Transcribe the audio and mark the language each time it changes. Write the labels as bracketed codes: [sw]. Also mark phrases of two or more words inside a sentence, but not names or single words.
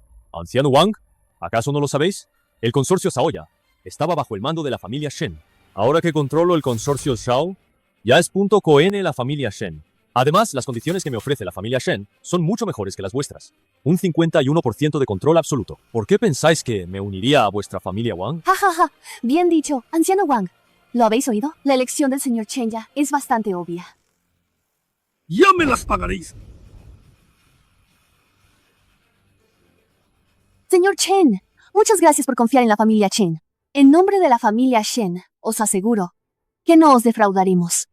[es] Anciano Wang, ¿acaso no lo sabéis? El consorcio Saoya estaba bajo el mando de la familia Shen. Ahora que controlo el consorcio Shao, ya es punto .con la familia Shen. Además, las condiciones que me ofrece la familia Shen son mucho mejores que las vuestras. Un 51% de control absoluto. ¿Por qué pensáis que me uniría a vuestra familia Wang? Ja, ja, ja. Bien dicho, anciano Wang. ¿Lo habéis oído? La elección del señor Chen ya es bastante obvia. ¡Ya me las pagaréis! Señor Chen, muchas gracias por confiar en la familia Chen. En nombre de la familia Shen, os aseguro que no os defraudaremos.